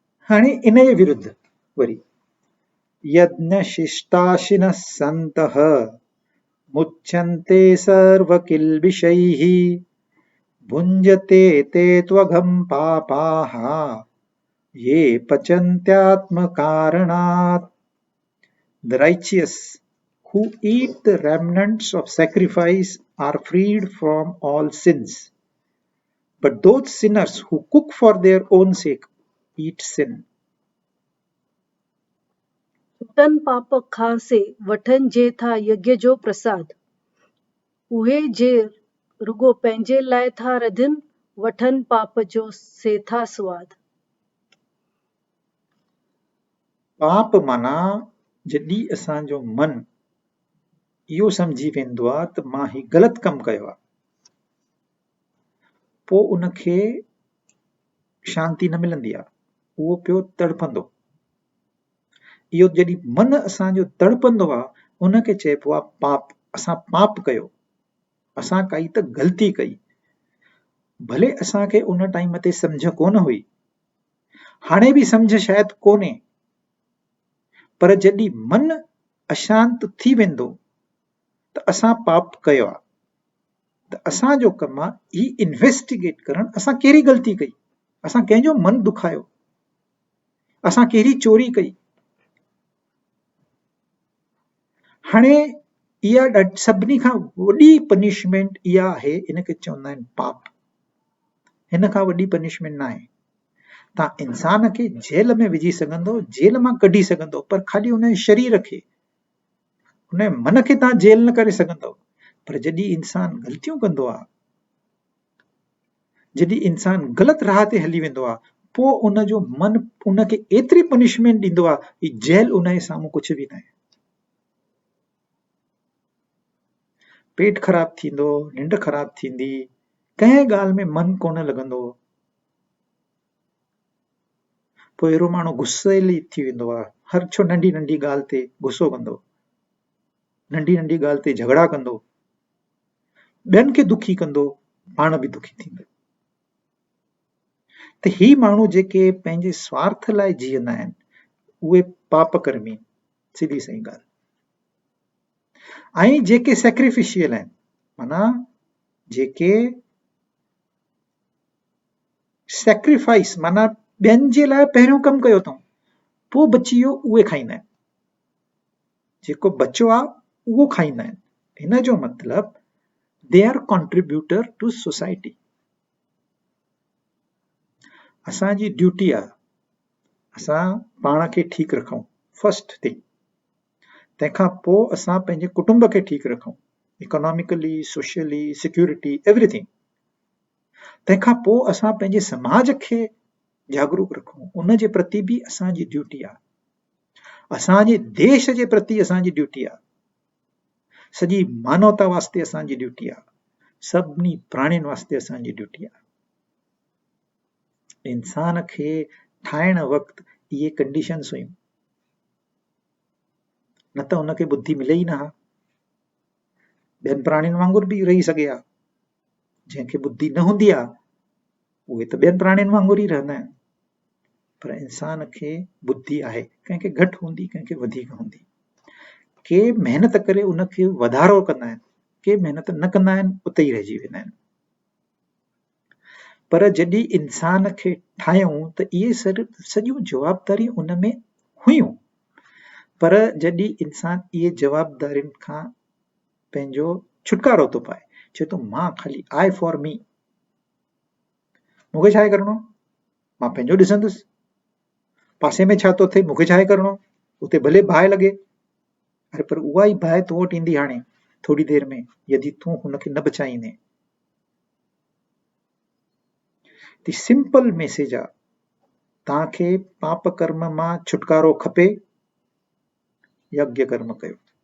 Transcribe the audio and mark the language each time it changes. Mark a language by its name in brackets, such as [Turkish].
[Sindhi] हाणे इन जे विरुद्ध वरी [Sanskrit] यज्ञ शिष्टाशिनः सन्तः मुच्यन्ते सर्वकिल्बिषैः भुञ्जते ते त्वघं पापाः ये पचन्त्यात्मकारणात्। [English] The righteous who eat the remnants of sacrifice are freed from all sins, but those sinners who cook for their own sake eat sin. [Sindhi] छूटनि पाप खां वठनि जे था यज्ञ जो प्रसाद, उहे जे रुगो पंहिंजे लाइ था रधनि, वठनि पाप जो से था सवाद। पाप माना जॾहिं असांजो मन इहो सम्झी वेंदो आहे त मां ही ग़लति कमु कयो आहे, पोइ उनखे शांती न मिलंदी आहे, उहो पियो तड़पंदो। इहो जॾहिं मन असांजो तड़पंदो आहे, उनखे चइबो आहे पाप। असां पाप कयो, असां काई त ग़लती कई। भले असांखे उन टाइम ते सम्झ कोन हुई, हाणे बि सम्झ शायदि कोन्हे, पर जॾहिं मन अशांत थी वेंदो त असां पाप कयो आहे। त असांजो कमु आहे ही इन्वेस्टिगेट करणु, असां कहिड़ी ग़लती कई, असां कंहिंजो मन दुखायो, असां कहिड़ी चोरी कई। हाणे इहा सभिनी खां वॾी पनिशमेंट इहा आहे, इनखे चवंदा आहिनि पाप। हिन खां वॾी पनिशमेंट न आहे। तव्हां इंसान खे जेल में विझी सघंदो, जेल मां कढी सघंदो, पर ख़ाली हुन जे शरीर खे, हुन जे मन खे तव्हां जेल न करे सघंदव। पर जॾहिं इंसान ग़लतियूं कंदो आहे, जॾहिं इंसान ग़लति राह ते हली वेंदो आहे, पोइ उनजो मन उनखे एतिरी पनिशमेंट ॾींदो आहे कि जेल उनजे साम्हूं कुझु बि न आहे। पेट ख़राब थींदो, निंड ख़राब थींदी, कंहिं ॻाल्हि में मन कोन लॻंदो, पोइ अहिड़ो माण्हू गुस्सेली थी वेंदो आहे, हर छो नंढी नंढी ॻाल्हि ते गुस्सो कंदो, नंढी नंढी ॻाल्हि ते झगड़ा कंदो, ॿियनि खे दुखी कंदो, पाण बि दुखी थींदो। त ही माण्हू जेके पंहिंजे स्वार्थ लाइ जीअंदा आहिनि, उहे पाप कर्मी आहिनि, सिधी सही ॻाल्हि। ऐं जेके सेक्रिफिशियल आहिनि, माना जेके सेक्रीफाइस, माना ॿियनि जे लाइ पहिरियों कमु कयो अथऊं, पोइ बची वियो उहे खाईंदा आहिनि, जेको बचियो आहे उहो खाईंदा आहिनि। हिन जो मतिलबु [English] They are contributor to society. [Sindhi] असांजी ड्यूटी आहे असां पाण खे ठीकु रखूं, [English] First thing. [Sindhi] तंहिंखां पोइ असां पंहिंजे कुटुंब खे ठीकु रखूं, इकोनॉमिकली, सोशली, सिक्योरिटी, एवरीथिंग। तंहिंखां पोइ असां पंहिंजे समाज खे जागरूक रखूं, उन जे प्रति बि असांजी ड्यूटी आहे। असांजे देश जे प्रति असांजी ड्यूटी आहे, सॼी मानवता वास्ते असांजी ड्यूटी आहे, सभिनी प्राणियुनि वास्ते असांजी ड्यूटी आहे। इंसान खे ठाहिण वक़्तु इहे कंडीशन्स हुयूं, न त उनखे बुद्धि मिले ई न हा। ॿियनि प्राणियुनि वांगुरु बि रही सघे हा, जंहिंखे बुद्धि न हूंदी आहे उहे त ॿियनि प्राणियुनि वांगुरु ई रहंदा आहिनि, पर इंसान खे बुद्धि आहे, कंहिंखे घटि हूंदी, कंहिंखे वधीक हूंदी। के महिनत करे उनखे वधारो कंदा आहिनि, के महिनत न कंदा आहिनि, उते ई रहिजी वेंदा आहिनि। पर जॾहिं इंसान खे ठाहियूं त इहे सॼियूं जवाबदारियूं उन में हुयूं, पर जॾहिं इंसान इहे जवाबदारियुनि खां पंहिंजो छुटकारो थो पाए, चए थो मां ख़ाली [English] I for me, [Sindhi] मूंखे छा आहे करिणो, मां पंहिंजो ॾिसंदुसि, पासे में छा थो थिए मूंखे छा आहे करिणो, उते भले बाहि लॻे, अरे पर उहा ई बाहि तो वटि ईंदी हाणे थोड़ी देरि में, यदि तूं हुनखे न बचाईंदे। [English] the simple message [Sindhi] आहे, तव्हांखे पाप कर्म मां छुटकारो खपे, यज्ञ कर्म कयो।